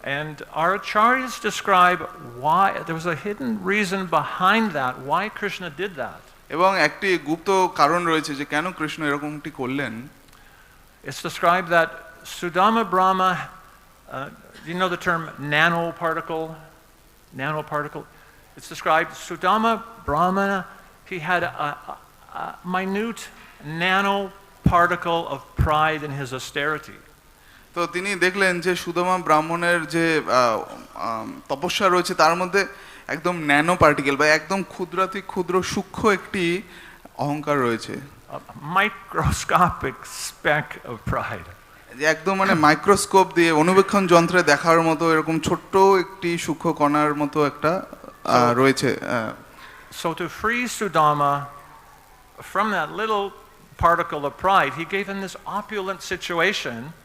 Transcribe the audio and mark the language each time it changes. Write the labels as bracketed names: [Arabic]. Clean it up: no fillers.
[English] And our acharyas describe why there was a hidden reason behind that, why Krishna did that. [Bangla] এবং একটি গুপ্ত কারণ রয়েছে যে কেন কৃষ্ণ এরকমটি করলেন। [English] It's described that Sudama Brahma, you know the term nanoparticle? Nanoparticle. It's described Sudama Brahma, he had a minute nanoparticle of pride in his austerity. [Bangla] তো তিনি দেখলেন যে সুদামা ব্রাহ্মণের যে তপস্যা রয়েছে তার মধ্যে একদম ন্যানো পার্টিকেল বা একদম ক্ষুদ্রাতি ক্ষুদ্র সূক্ষ্ম একটি অহংকার রয়েছে। [English] A microscopic speck of pride. [Bangla] যে একদম মানে মাইক্রোস্কোপ দিয়ে অনুবীক্ষণ যন্ত্রে দেখার মতো এরকম ছোট্ট একটি সূক্ষ্ম কণার মতো একটা রয়েছে। [English] So to free Sudama from that little particle of pride, he gave him this opulent situation.